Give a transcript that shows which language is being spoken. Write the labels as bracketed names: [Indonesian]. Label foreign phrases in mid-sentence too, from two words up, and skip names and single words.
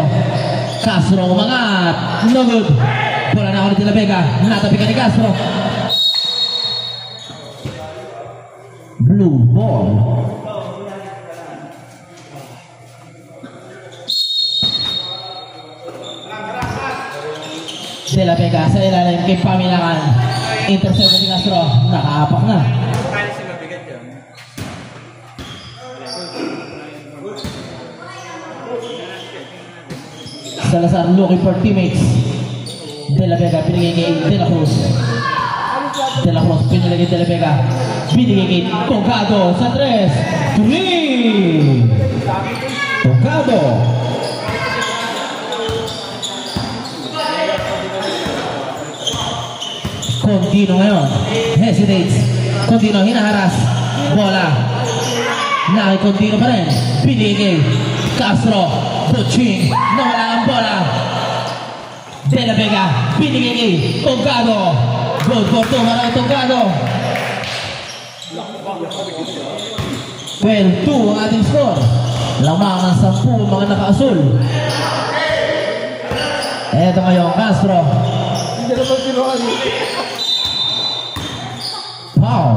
[Filipino] Castro umangat. [English] No good. [Filipino] Bola na ako ni De La Vega. Natapikan ni Castro. [English] Blue ball. [Filipino] De La Vega sa ilalim kay Pamilaan. Intercept ni Castro. Nakaapak na. [English] Salazar looking for teammates. [Filipino] De La Vega pinigay kay De La Cruz. De La Cruz pinigay kay De La Vega. Pinigay kay Togado sa 3. 3 Togado. Condino ngayon. Hesitates. Condino hinaharas. Bola. Naki Condino pa rin. Pinigay kay Castro. Puching. Nawala ang bola. De La Vega. Pinigay kay Togado. [English] Good for two [Filipino] para Togado. 12-2 ang ating score. Lamang ang 10 mga naka-asul. Eto ngayon Castro. Foul.